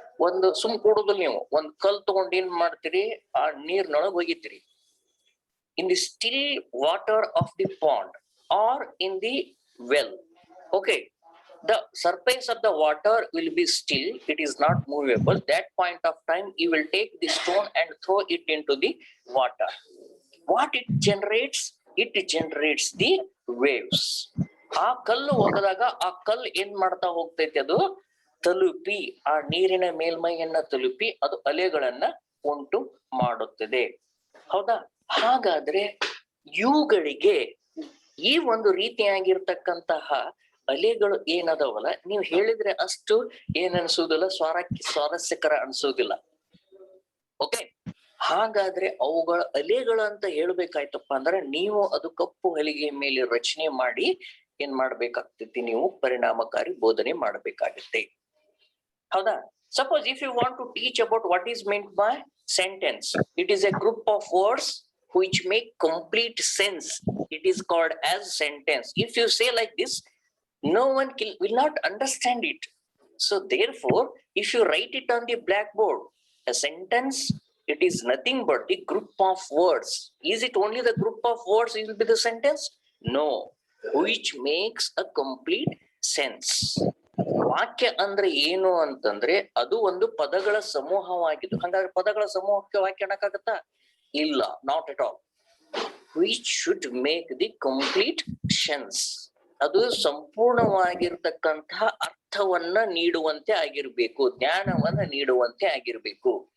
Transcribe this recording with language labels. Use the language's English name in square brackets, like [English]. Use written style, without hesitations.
[Kannada] ಒಂದು ಸುಮ್ ಕೂಡುದಿಲ್ಲ, ನೀವು ಒಂದ್ ಕಲ್ ತಗೊಂಡು ಏನ್ ಮಾಡ್ತೀರಿ, ಆ ನೀರ್ನೊಳಗೆ ಹೋಗಿತೀರಿ. [English] In the still water of the pond or in the well, okay, the surface of the water will be still, it is not movable. That point of time you will take the stone and throw it into the water. What it generates? It generates the waves. [Kannada] ಆ ಕಲ್ಲು ಒಗೆದಾಗ ಆ ಕಲ್ಲು ಏನ್ ಮಾಡ್ತಾ ಹೋಗ್ತೈತೆ, ಅದು ತಲುಪಿ ಆ ನೀರಿನ ಮೇಲ್ಮೈಯನ್ನ ತಲುಪಿ ಅದು ಅಲೆಗಳನ್ನ ಉಂಟು ಮಾಡುತ್ತದೆ. ಹೌದಾ? ಹಾಗಾದ್ರೆ ಇವುಗಳಿಗೆ ಈ ಒಂದು ರೀತಿಯಾಗಿರ್ತಕ್ಕಂತಹ ಅಲೆಗಳು ಏನದವಲ್ಲ, ನೀವು ಹೇಳಿದ್ರೆ ಅಷ್ಟು ಏನ್ ಅನ್ಸುದಿಲ್ಲ, ಸ್ವಾರಸ್ಯಕರ ಅನ್ಸುದಿಲ್ಲ. ಓಕೆ, ಹಾಗಾದ್ರೆ ಅವುಗಳ ಅಲೆಗಳಂತ ಹೇಳ್ಬೇಕಾಯ್ತಪ್ಪ ಅಂದ್ರೆ ನೀವು ಅದು ಕಪ್ಪು ಹಲಿಗೆ ಮೇಲೆ ರಚನೆ ಮಾಡಿ ಏನ್ ಮಾಡ್ಬೇಕಾಗ್ತೈತಿ, ನೀವು ಪರಿಣಾಮಕಾರಿ ಬೋಧನೆ ಮಾಡ್ಬೇಕಾಗತ್ತೆ. ಹೌದಾ? [English] Suppose if you want to teach about what is meant by sentence, it is a group of words which make complete sense. It is called as sentence. If you say like this, no one will not understand it. So therefore, if you write it on the blackboard, a sentence, it is nothing but the group of words. Is it only the group of words will be the sentence? No, which makes a complete sense. [Kannada] ವಾಕ್ಯ ಅಂದ್ರೆ ಏನು ಅಂತಂದ್ರೆ ಅದು ಒಂದು ಪದಗಳ ಸಮೂಹವಾಗಿದ್ದು. ಹಾಗಾದ್ರೆ ಪದಗಳ ಸಮೂಹಕ್ಕೆ ವಾಕ್ಯ ಅನ್ನಕ್ಕಾಗತ್ತಾ? ಇಲ್ಲ, [English] Not at all. Which should make the complete sense. [Kannada] ಅದು ಸಂಪೂರ್ಣವಾಗಿರ್ತಕ್ಕಂತಹ ಅರ್ಥವನ್ನ ನೀಡುವಂತೆ ಆಗಿರ್ಬೇಕು, ಜ್ಞಾನವನ್ನ ನೀಡುವಂತೆ ಆಗಿರ್ಬೇಕು.